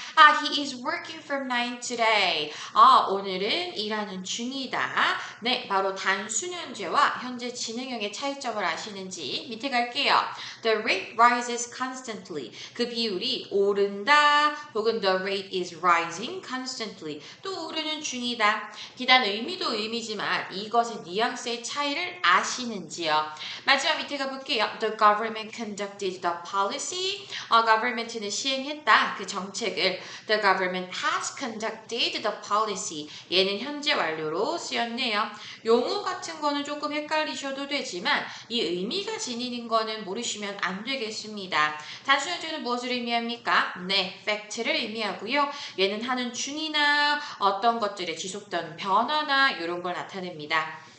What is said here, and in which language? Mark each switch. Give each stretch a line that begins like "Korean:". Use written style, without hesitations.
English: He is working from 9 today.
Korean: 오늘은 일하는 중이다. 네, 바로 단순현재와 현재 진행형의 차이점을 아시는지 밑에 갈게요.
English: The rate rises constantly.
Korean: 그 비율이 오른다. 혹은
English: the rate is rising constantly.
Korean: 또 오르는 중이다. 비단 의미도 의미지만 이것의 뉘앙스의 차이를 아시는지요? 마지막 밑에 가볼게요.
English: The government conducted the policy.
Korean: government는 시행했다. 그 정책을.
English: The government has conducted the policy.
Korean: 얘는 현재 완료로 쓰였네요. 용어 같은 거는 조금 헷갈리셔도 되지만 이 의미가 지니는 거는 모르시면 안 되겠습니다. 단순현재는 무엇을 의미합니까? 네, fact를 의미하고요. 얘는 하는 중이나 어떤 것들의 지속된 변화나 이런 걸 나타냅니다.